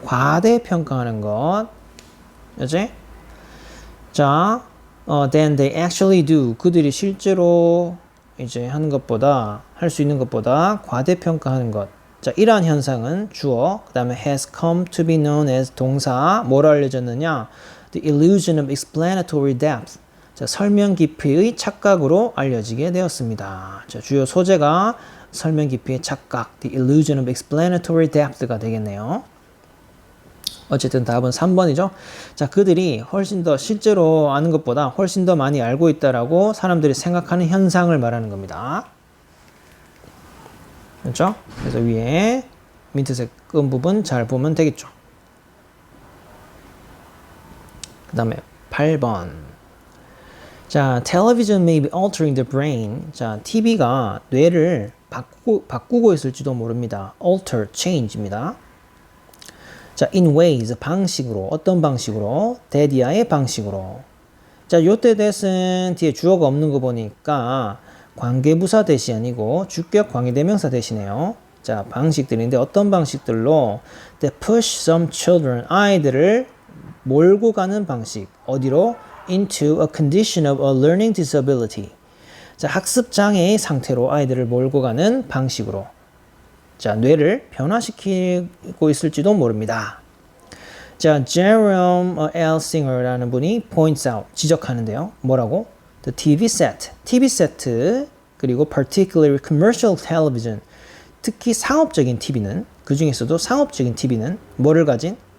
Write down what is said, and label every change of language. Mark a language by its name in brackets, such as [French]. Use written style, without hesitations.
[Korean] 과대평가하는 것, 그렇지? 자, [English] then they actually do, [Korean] 그들이 실제로 이제 하는 것보다, 할 수 있는 것보다 과대평가하는 것. 자, 이러한 현상은 주어, 그 다음에 [English] has come to be known as [Korean] 동사, 뭐로 알려졌느냐? [English] The illusion of explanatory depth. [Korean] 자, 설명 깊이의 착각으로 알려지게 되었습니다. 자, 주요 소재가 설명 깊이의 착각, [English] the illusion of explanatory depth [Korean] 가 되겠네요. 어쨌든 답은 3번이죠. 자, 그들이 훨씬 더 실제로 아는 것보다 훨씬 더 많이 알고 있다라고 사람들이 생각하는 현상을 말하는 겁니다. 그렇죠? 그래서 위에 민트색 끈 부분 잘 보면 되겠죠. 그 다음에 8번. [English] 자, television may be altering the brain. [Korean] 자, TV가 뇌를 바꾸고 있을지도 모릅니다. alter, change입니다. 자, in ways, 방식으로, 어떤 방식으로? 대디아의 방식으로. 자, 요때 that은 뒤에 주어가 없는 거 보니까 관계부사 대시 아니고 주격 관계대명사 대시네요. 자, 방식들인데 어떤 방식들로? [English] That push some children, [Korean] 아이들을 몰고 가는 방식. 어디로? [English] Into a condition of a learning disability. [Korean] 자, 학습장애의 상태로 아이들을 몰고 가는 방식으로. 자, 뇌를 변화시키고 있을지도 모릅니다. 자, Jerome L. Singer라는 분이 points out, 지적하는데요. 뭐라고? The TV set, 그리고 [English] particularly commercial television, [Korean] 특히 상업적인 TV는, 그 중에서도 상업적인 TV는 뭐를 가진?